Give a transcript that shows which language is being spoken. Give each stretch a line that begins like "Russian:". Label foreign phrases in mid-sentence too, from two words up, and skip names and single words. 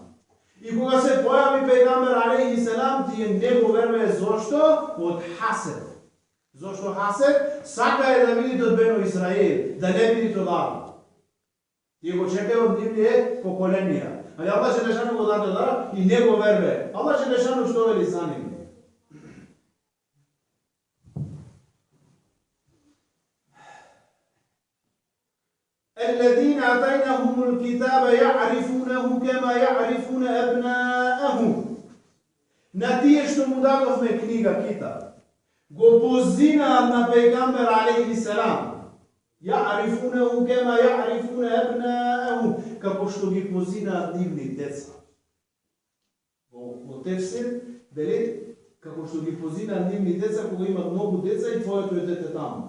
Macedonian: И кога се појави пејгамбер алейхиселам, тие не го вервае. Зошто? Од хасед. Зошто хасед? Сакае да видите од Бену Израил, да не видите од Араб. Тие го чекај од нивните поколенија. Али Allah Đelešanu го даде дар и не го вервае. Allah Đelešanu што вели за нив?
Arabic: الذين آتيناهم الكتاب يعرفونه كما يعرفون أبناءهم.
Macedonian: На тие што му дадовме книга Китаб, го позинаат на пејгамбер алейхиселам.
Arabic: يعرفونه كما يعرفون أبناءهم,
Macedonian: како што ги позинаат нивни деца. Во тефсир вели како што ги позинаат нивни деца кога имат многу деца и твоето е дете таму.